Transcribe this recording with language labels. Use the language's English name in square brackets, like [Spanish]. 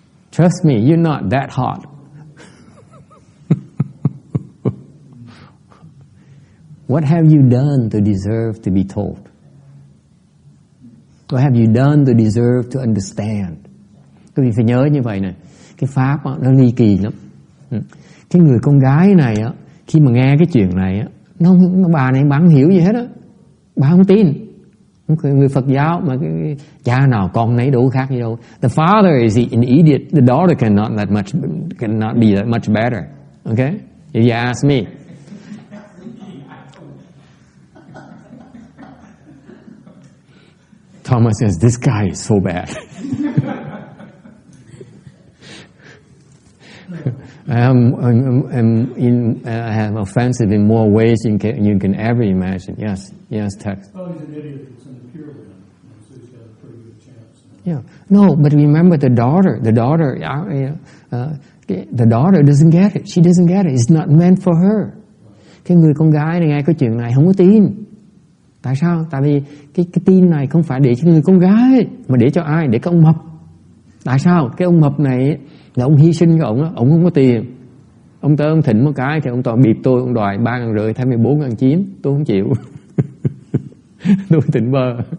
[English] Trust me, you're not that hot. What have you done to deserve to be told? What have you done to deserve to understand? [Vietnamese] Quý vị phải nhớ như vậy này. Cái pháp đó, nó ly kỳ lắm. Cái người con gái này á, khi mà nghe cái chuyện này á, bà này bà không hiểu gì hết á. Bà không tin. Người Phật giáo mà cái cha nào con nấy đủ khác gì đâu. [English] The father is an idiot. The daughter cannot be that much better. Okay? If you ask me. Thomas says, this guy is so bad. I am offensive in more ways you can ever imagine. Yes, text. Oh, he's an idiot that's in the Pure Land, so he's got a pretty good chance. Yeah, no, but remember the daughter doesn't get it. She doesn't get it. It's not meant for her. [Vietnamese] Cái người con gái này nghe cái chuyện này không có tin. Tại sao? Tại vì cái tin này không phải để cho người con gái, mà để cho ai? Để cái ông mập. Tại sao? Cái ông mập này là ông hy sinh cho ông đó, ông không có tiền. Ông tới ông thỉnh một cái thì ông toàn bịp tôi, ông đòi 3.500 thay 14.900, tôi không chịu. Tôi tỉnh bơ.